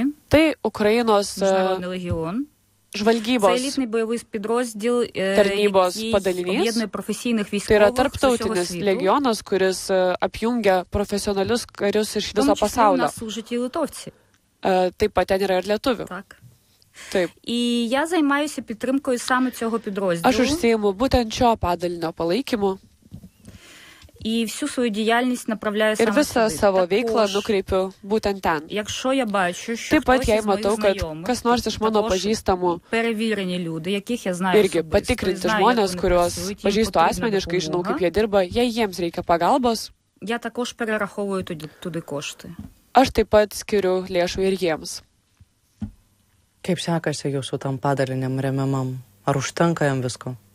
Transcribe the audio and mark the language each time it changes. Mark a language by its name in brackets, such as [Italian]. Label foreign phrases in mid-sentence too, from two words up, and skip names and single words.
[Lithuanian] Tai Ukrainos [Ukrainian] Міжнародний легіон. Це [Lithuanian] žvalgybos, [Ukrainian] елітний бойовий підрозділ, [Lithuanian] Tarnybos [Ukrainian] який [Lithuanian] padalinys. [Ukrainian] об'єднує професійних [Lithuanian] tai yra [Ukrainian] військових з усього [Lithuanian] tarptautinis [Ukrainian] світу. [Lithuanian] legionas, kuris apjungia profesionalius karius iš [Ukrainian] В тому [Lithuanian] viso [Ukrainian] числі у [Lithuanian] pasaulio. [Ukrainian] нас служать і литовці. [Lithuanian] Taip pat ten yra ir lietuvių. [Ukrainian] Так. [Lithuanian] Taip. [Ukrainian] І я займаюся підтримкою саме цього підрозділу. [Lithuanian] Aš užsiimu būtent šio padalinio palaikymu [Ukrainian] І всю свою діяльність направляю [Lithuanian] ir [Ukrainian] саме [Lithuanian] visą [Ukrainian] сюди. [Lithuanian] savo veiklą [Ukrainian] Також, [Lithuanian] nukreipiu būtent ten. [Ukrainian] якщо я бачу, що [Lithuanian] Taip pat, [Ukrainian] хтось [Lithuanian] jei [Ukrainian] із моїх [Lithuanian] matau, kad [Ukrainian] знайомих, [Lithuanian] kas nors iš mano [Ukrainian] також [Lithuanian] pažįstamų [Ukrainian] перевірені люди, яких я знаю [Lithuanian] irgi [Ukrainian] особисто, [Lithuanian] patikrinti [Ukrainian] знаю, як [Lithuanian] žmonės, [Ukrainian] вони [Lithuanian] kuriuos [Ukrainian] працюють, їм [Lithuanian] pažįstu [Ukrainian] потрібна [Lithuanian] asmeniškai, žinau, [Ukrainian] допомога, [Lithuanian] kaip jie dirba, jei jiems reikia pagalbos, [Ukrainian] я також перераховую туди кошти. [Lithuanian] aš taip pat skiriu lėšų ir jiems. Kaip sekasi jūsų tam padaliniam remiamam? Ar užtenka jam visko?